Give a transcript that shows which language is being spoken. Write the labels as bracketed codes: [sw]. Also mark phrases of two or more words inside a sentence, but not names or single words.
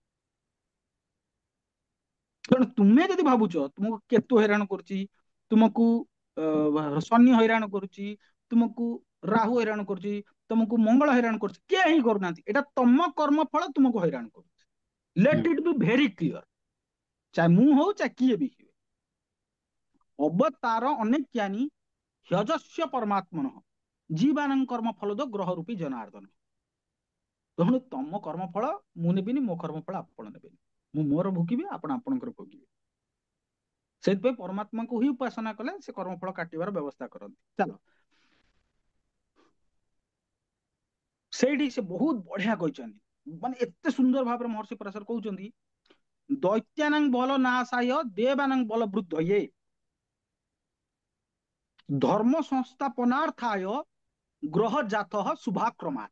[or] ତେଣୁ ତୁମେ ଯଦି ଭାବୁଛ ତୁମକୁ କେତୁ ହଇରାଣ କରୁଛି, ତୁମକୁ ଶନି ହଇରାଣ କରୁଛି, ତୁମକୁ ରାହୁ ହଇରାଣ କରୁଛି, ତୁମକୁ ମଙ୍ଗଳ ହଇରାଣ କରୁଛି, କେହି କରୁନାହାନ୍ତି। ଏଇଟା ତମ କର୍ମ ଫଳ ତୁମକୁ ହଇରାଣ କରୁଛି। [en] let it be very clear, [or] ଚାहे ମୁଁ ହଉ ଚାहे କିଏ ବି ହୁଏ। [sa] ଅବତାର ଅନେକ ଜ୍ଞାନୀ ह्यजस्य परमात्मन जीवानां कर्म फल दो ग्रह रूपी जनार्दन। [or] ତେଣୁ ତମ କର୍ମଫଳ ମୁଁ ନେବିନି, ମୋ କର୍ମଫଳ ଆପଣ ନେବେନି। ମୁଁ ମୋର ଭୋଗିବି, ଆପଣ ଆପଣଙ୍କର ଭୋଗିବେ। ସେଥିପାଇଁ ପରମାତ୍ମାଙ୍କୁ ହିଁ ଉପାସନା କଲେ ସେ କର୍ମଫଳ କାଟିବାର ବ୍ୟବସ୍ଥା କରନ୍ତି। ଚାଲ, ସେଇଠି ସେ ବହୁତ ବଢିଆ କହିଛନ୍ତି, ମାନେ ଏତେ ସୁନ୍ଦର ଭାବରେ ମହର୍ଷି ପରାଶର କହୁଛନ୍ତି, [sa] ଦୈତ୍ୟାନାଂ ବଲ ନାଶାୟ ଦେବାନାଂ ବଲ ବୃଦ୍ଧये ଧର୍ମ ସଂସ୍ଥାପନାର୍ଥାୟ ଗ୍ରହ ଜାତ ଶୁଭାକ୍ରମାତ୍।